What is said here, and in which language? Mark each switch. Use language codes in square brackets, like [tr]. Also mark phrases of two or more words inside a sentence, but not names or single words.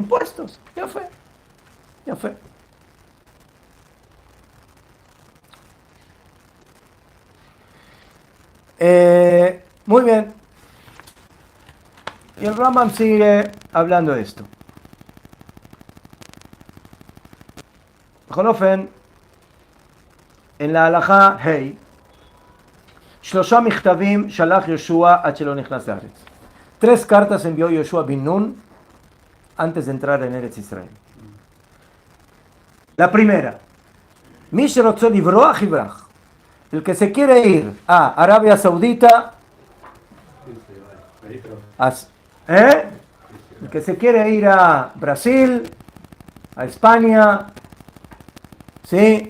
[es] Impuestos, ya fue. Ya fue. Muy bien. Y el Rambam sigue hablando de esto. [he] Jonofen, [es] en la [he] halajá Hei, שלשה מכתבים שלח יהושע עד שלא נכנס לארץ. [es] 3 cartas envió Yoshua bin Nun antes de entrar en Eretz Israel. La primera, [he] מי שרוצה לברוח יברח. [es] El que se quiere ir a Arabia Saudita, el que se quiere ir a Brasil, a España, ¿sí?